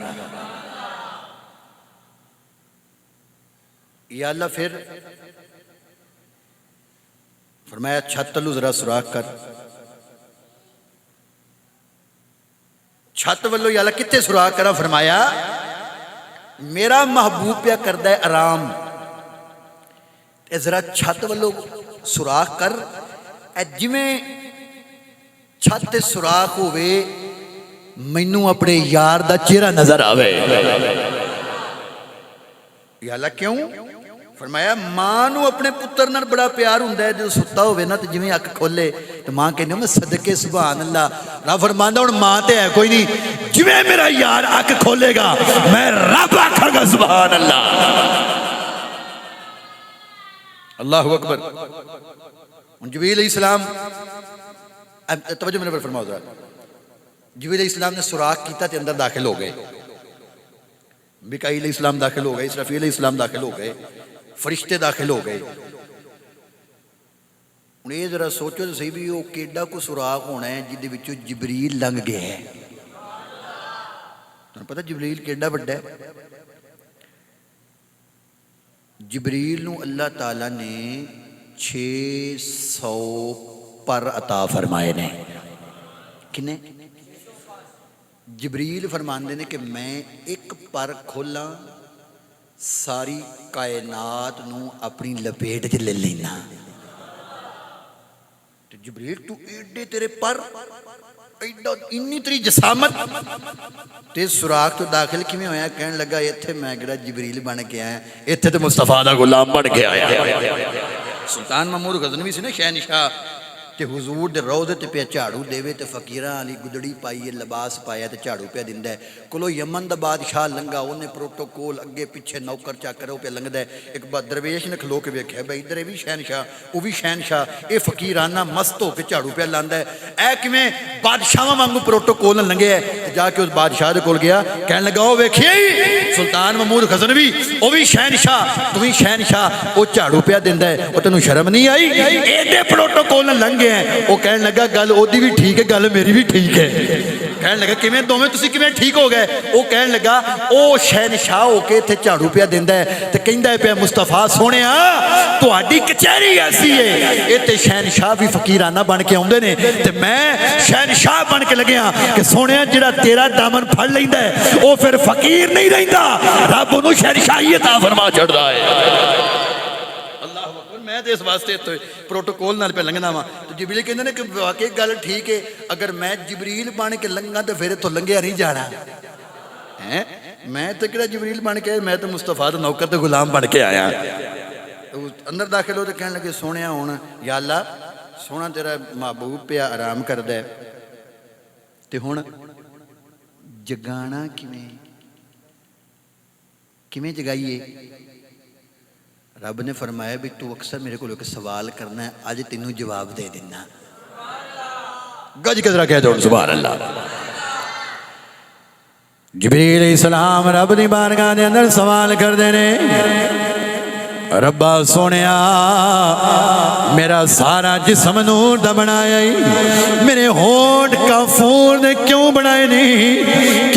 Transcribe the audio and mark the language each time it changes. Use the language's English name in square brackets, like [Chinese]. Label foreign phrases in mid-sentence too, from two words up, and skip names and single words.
[Punjabi] یا اللہ پھر فرمایا چھت تلو ذرا سوراخ کر. چھت ولو یا اللہ کتے سوراخ کرا؟ فرمایا میرا محبوب پیا کردا ہے آرام، اے ذرا چھت ولو سوراخ کر. اے جویں چھت تے سوراخ ہوئے مینوں اپنے یار دا چہرہ نظر آوے. یا اللہ کیوں؟ فرمایا ماں نو اپنے پتر نال بڑا پیار ہوندا ہے. جو ستا ہوئے نا تے جویں اکھ کھولے تے ماں کہندی میں صدقے [Arabic] سبحان اللہ. [Punjabi] رب فرماندا ہن ماں تے ہے کوئی نہیں، جویں میرا یار اکھ کھولے گا میں رب آکھاں گا [Arabic] سبحان اللہ. اللہ اکبر. [Punjabi] جبریل [Arabic] علیہ السلام [Punjabi] توجہ میرے پر فرماؤ ذرا. جبریل [Arabic] علیہ السلام [Punjabi] نے سوراخ کیتا تے اندر داخل ہو گئے. میکائیل [Arabic] علیہ السلام [Punjabi] داخل ہو گئے، اسرافیل [Arabic] علیہ السلام [Punjabi] داخل ہو گئے، فرشتے داخل ہو گئے. [Urdu] ہوں یہ ذرا سوچو تو صحیح [Punjabi] بھی وہ کیڈا کو سوراخ ہونا ہے جہدے وچوں جبریل لنگ گیا ہے. تمہیں پتہ جبریل کیڈا بڑا ہے؟ جبریل نو اللہ تعالیٰ نے 600 پر عطا فرمائے نے. کنے؟ جبریل فرماندے نے کہ میں ایک پر کھولاں ساری کائنات نو اپنی لپیٹ چ لے لینا. تو جبریل تو ایڈے تیرے پر ایڈا انی تری جسامت تے سوراخ تو داخل کیویں ہویا؟ کہن لگا ایتھے میں کیڑا جبریل بن کے آیا، ایتھے تے مصطفیٰ دا غلام بن کے آیا. سلطان محمود غزنوی سی نا شہنشاہ تے حضور دے روضے تے پیا جھاڑو دے تے فقیراں والی گدڑی پائی لباس پایا تے جھاڑو پیا دیندا ہے. کولو یمن دا بادشاہ لنگا اونے پروٹوکول اگے پیچھے نوکر چاکر او پیا لنگدا ہے. ایک درویش نے کھلو کے ویکھیا بھئی ادھر بھی شہنشاہ او بھی شہنشاہ، اے فقیرانہ مست ہو کے جھاڑو پیا لاندا ہے. اے کیویں بادشاہاں وانگو پروٹوکول لنگے ہے. جا کے اس بادشاہ دے کول گیا، کہن لگا او ویکھیے سلطان محمود غزنوی او بھی شہنشاہ تو بھی شہنشاہ، او جھاڑو پیا دیندا ہے، او تینوں شرم نہیں آئی؟ ایڈے پروٹوکول لنگے ہیں. وہ کہنے لگا گل اودی بھی ٹھیک ہے گل میری بھی ٹھیک ہے. کہنے لگا کیویں دوویں تسی کیویں ٹھیک ہو گئے؟ وہ کہنے لگا او شہنشاہ ہو کے تے جھاڑو پیا دیندا ہے تے کہندا ہے پیا مصطفیٰ سونیا تہاڈی کچہری ایسی ہے اے تے شہنشاہ بھی فقیرانہ بن کے آوندے نے تے میں شہنشاہ بن کے لگیا کہ سونیا جڑا تیرا دامن پھڑ لیندا ہے او پھر فقیر نہیں رہندا، رب اونوں شہنشاہی عطا فرما چھڑدا ہے. میں تو اس واسطے تو پروٹوکول نال پہ لنگنا وا. تو جبریل کہندے نے کہ واقعی گل ٹھیک ہے، اگر میں جبریل بن کے لنگا تو پھر اتوں لنگیا نہیں جانا. میں تو کہڑا جبریل بن کے، میں تو مصطفیٰ دا نوکر تے غلام بن کے آیا. اندر داخل ہو تو کہنے لگے سونیا ہون یا اللہ سونا تیرا محبوب پیا آرام کردا ہے تے ہن جگانا کیویں جگائیے؟ رب نے فرمایا بھی تو اکثر میرے کو ایک سوال کرنا ہے، آج تینوں جواب دے دینا. گج گزرا کہہ دو [Arabic] سبحان اللہ. [Punjabi] جبریل [Arabic] علیہ السلام [Punjabi] رب دی بارگاہ دے اندر سوال کر دینے، ربا سونیا میرا سارا جسم نور دا بنایا ہی، میرے ہونٹ کافور نے کیوں بنائے نہیں؟